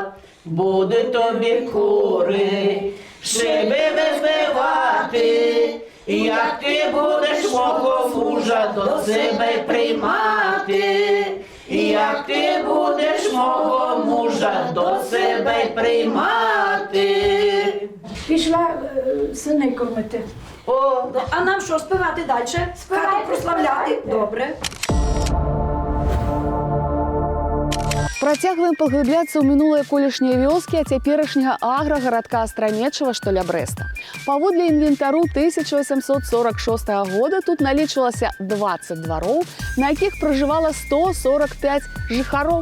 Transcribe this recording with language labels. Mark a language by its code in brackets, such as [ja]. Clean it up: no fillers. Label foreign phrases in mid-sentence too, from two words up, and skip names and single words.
[uk] Буде тобі кури, шиби визбивати, як ти будеш мого мужа до себе приймати, як ти будеш мого мужа до себе приймати. Пішла сини кормити. О, а нам що, співати далі? Хату прославляти? Добре. [be] Працягваем паглыбляцца ў мінулыя колішнія вёскі, а цяперашняга аграгарадка Астраметчава, што ля Брэста. Паводле інвентару 1846 года тут налічвалася 20 двароў, на якіх пражывала 145 жыхароў.